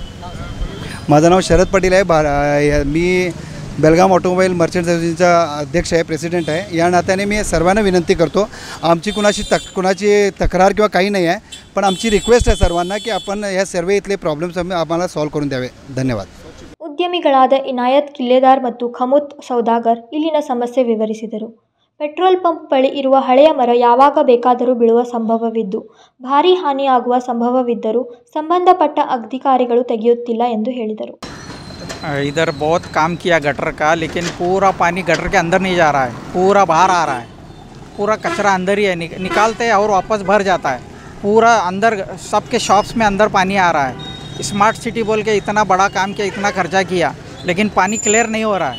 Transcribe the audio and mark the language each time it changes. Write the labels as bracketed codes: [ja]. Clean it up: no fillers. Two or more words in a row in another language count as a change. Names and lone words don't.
[mr] माझं नाव शरद पाटील आहे. मी बेळगाव ऑटोमोबाईल मर्चंट असोसिएशनचा अध्यक्ष आहे, प्रेसिडेंट आहे. या नात्याने मी सर्वांना विनंती करतो, आमची कुणाची तक्रार किंवा काही नाही आहे, पण आमची रिक्वेस्ट आहे सर्वांना की आपण ह्या सर्व इथले प्रॉब्लेम्स आम्हाला सॉल्व करून द्यावे. धन्यवाद. [kn] ಉದ್ಯಮಿಗಳಾದ ಇನಾಯತ್ ಕಿಲ್ಲೆದಾರ್ ಮತ್ತು ಖಮುತ್ ಸೌದಾಗರ್ ಇಲ್ಲಿನ ಸಮಸ್ಯೆ ವಿವರಿಸಿದರು. ಪೆಟ್ರೋಲ್ ಪಂಪ್ ಬಳಿ ಇರುವ ಹಳೆಯ ಮರ ಯಾವಾಗ ಬೇಕಾದರೂ ಬೀಳುವ ಸಂಭವವಿದ್ದು ಭಾರೀ ಹಾನಿಯಾಗುವ ಸಂಭವವಿದ್ದರೂ ಸಂಬಂಧಪಟ್ಟ ಅಧಿಕಾರಿಗಳು ತೆಗೆಯುತ್ತಿಲ್ಲ ಎಂದು ಹೇಳಿದರು. [hi] इधर बहुत काम किया गटर का, लेकिन पूरा पानी गटर के अंदर नहीं जा रहा है, पूरा बाहर आ रहा है. पूरा कचरा अंदर ही है, निकालते हैं और वापस भर जाता है. पूरा अंदर सबके शॉप्स में अंदर पानी आ रहा है। स्मार्ट सिटी बोल के इतना बड़ा काम किया, इतना खर्चा किया, लेकिन पानी क्लियर नहीं हो रहा है।